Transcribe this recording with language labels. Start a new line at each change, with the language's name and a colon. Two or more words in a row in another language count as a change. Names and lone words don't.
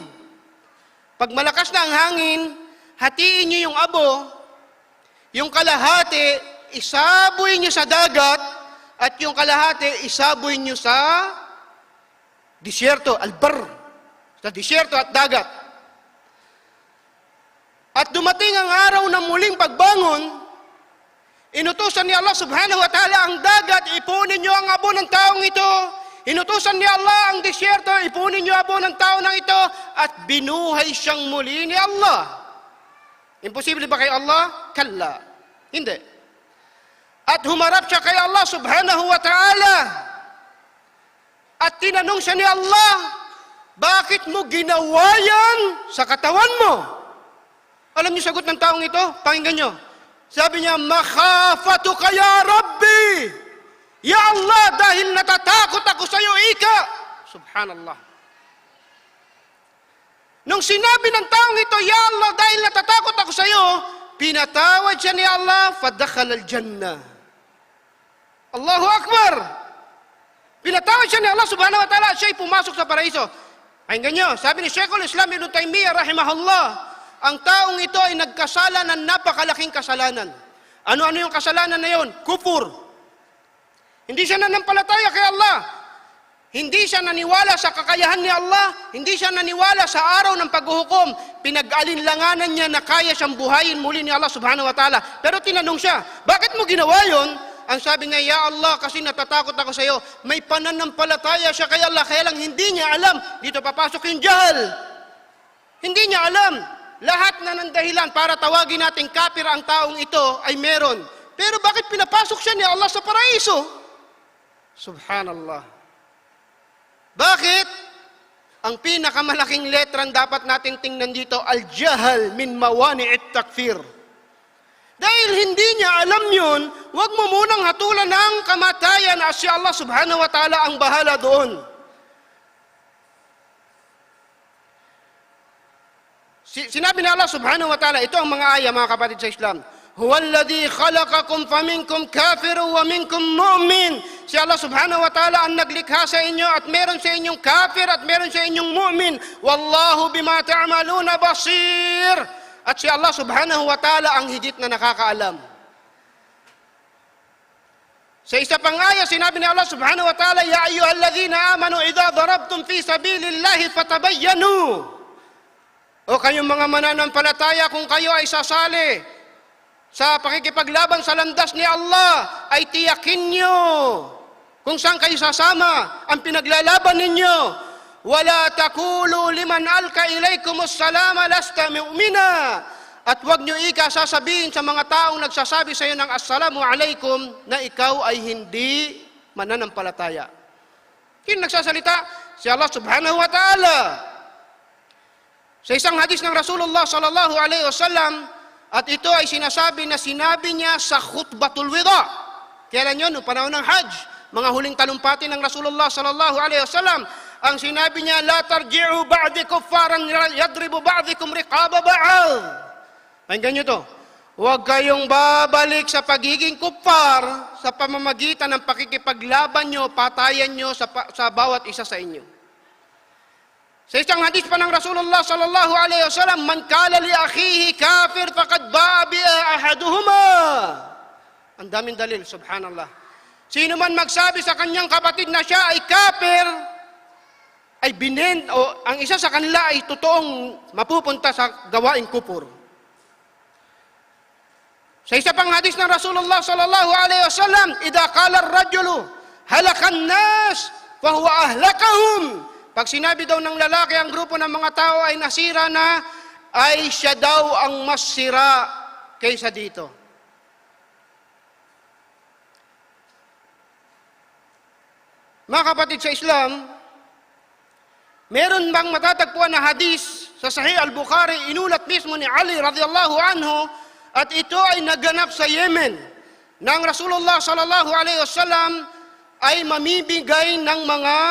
Filipino: Pag malakas na ang hangin, hatiin nyo yung abo, yung kalahati, isaboy nyo sa dagat, at yung kalahati, isaboy nyo sa disyerto, albar, sa disyerto at dagat. At dumating ang araw ng muling pagbangon, inutusan ni Allah
Arabic: سبحانه وتعالى
Filipino: ang dagat, ipunin nyo ang abo ng taong ito. Inutusan ni Allah ang disyerto, ipunin nyo abo ng tao ng ito, at binuhay siyang muli ni Allah. Imposible ba kay Allah? Kalla. Hindi. At humarap siya kay Allah
Arabic: سبحانه وتعالى.
Filipino: At tinanong siya ni Allah, bakit mo ginawa yan sa katawan mo? Alam niyo sagot ng taong ito? Pakinggan niyo. Sabi niya,
Arabic: مخافتك يا رب. يا الله,
Filipino: dahil natatakot ako sa iyo, ika. Subhanallah. Nung sinabi ng taong ito,
Arabic: يا الله,
Filipino: dahil natatakot ako sa iyo, pinatawad siya ni Allah,
Arabic: فدخل الجنة. الله أكبر.
Filipino: Pinatawad siya ni Allah
Arabic: سبحانه وتعالى,
Filipino: siya'y pumasok sa paraiso. Pakinggan niyo, sabi ni Sheikhul Islam Ibn Taymiyyah rahimahullah, ang taong ito ay nagkasala ng napakalaking kasalanan. Ano-ano yung kasalanan na yon? Kufur. Hindi siya nanampalataya kay Allah. Hindi siya naniwala sa kakayahan ni Allah. Hindi siya naniwala sa araw ng paghuhukom. Pinag-alinlanganan niya na kaya siyang buhayin muli ni Allah
Arabic: سبحانه وتعالى.
Filipino: Pero tinanong siya, bakit mo ginawa yon? Ang sabi niya,
Arabic: يا الله,
Filipino: kasi natatakot ako sa iyo. May pananampalataya siya kay Allah, kaya lang hindi niya alam. Dito papasok yung jahal. Hindi niya alam. Lahat na ng dahilan para tawagin natin kafir ang taong ito ay meron. Pero bakit pinapasok siya ni Allah sa paraiso? Subhanallah. Bakit? Ang pinakamalaking letrang dapat nating tingnan dito,
Arabic: الجهل من موانع التكفير.
Filipino: Dahil hindi niya alam yun, huwag mo munang hatulan ng kamatayan at si Allah
Arabic: سبحانه وتعالى
Filipino: ang bahala doon. Sinabi ni Allah
Arabic: سبحانه وتعالى,
Filipino: ito ang mga aya mga kapatid sa Islam.
Arabic: هو الذي خلقكم فمنكم كافر ومنكم مؤمن.
Filipino: Si Allah
Arabic: سبحانه وتعالى
Filipino: ang naglikha sa inyo at meron sa inyong kafir at meron sa inyong mu'min.
Arabic: والله بما تعملون بصير.
Filipino: At si Allah
Arabic: سبحانه وتعالى
Filipino: ang higit na nakakaalam. Sa isa pang aya, sinabi ni Allah
Arabic: سبحانه وتعالى, يا أيها الذين آمنوا إذا ضربتم في سبيل الله فتبينوا.
Filipino: O kayong mga mananampalataya, kung kayo ay sasali sa pakikipaglaban sa landas ni Allah, ay tiyakin nyo kung saan kayo sasama ang pinaglalaban ninyo.
Arabic: ولا تقولوا لمن ألقى إليكم السلام لست مؤمنا.
Filipino: At huwag nyo sasabihin sa mga taong nagsasabi sa iyo ng
Arabic: السلام عليكم
Filipino: na ikaw ay hindi mananampalataya. Sino nagsasalita? Si Allah
Arabic: سبحانه وتعالى.
Filipino: Sa isang hadis ng Rasulullah
Arabic: صلى الله عليه وسلم,
Filipino: at ito ay sinasabi niya sa
Arabic: خطبة الوداع.
Filipino: Kailan yun? Noong panahon ng Hajj. Mga huling talumpati ng Rasulullah
Arabic: صلى الله عليه وسلم.
Filipino: Ang sinabi niya,
Arabic: لا ترجعوا بعدي كفارا يضرب بعضكم رقاب بعض.
Filipino: Pakinggan niyo to. Huwag kayong babalik sa pagiging kuffar sa pamamagitan ng pakikipaglaban nyo, patayan nyo sa bawat isa sa inyo. Sa isang hadis pa ng Rasulullah
Arabic: صلى الله عليه وسلم, من قال لأخيه كافر فقد باء بها أحدهما.
Filipino: Ang daming dalil, subhanallah. Sino man magsabi sa kanyang kapatid na siya ay kafir, ay ang isa sa kanila ay totoong mapupunta sa gawaing kufur. Sa isa pang hadis ng Rasulullah
Arabic: صلى الله عليه وسلم, إذا قال الرجل هلك الناس فهو أهلكهم.
Filipino: Pag sinabi daw ng lalaki ang grupo ng mga tao ay nasira na, ay siya daw ang mas sira kaysa dito. Mga kapatid sa Islam, meron bang matatagpuan na hadis sa Sahih al-Bukhari, inulat mismo ni Ali
Arabic: رضي الله عنه,
Filipino: at ito ay naganap sa Yemen, na ang Rasulullah
Arabic: صلى الله عليه وسلم
Filipino: ay mamibigay ng mga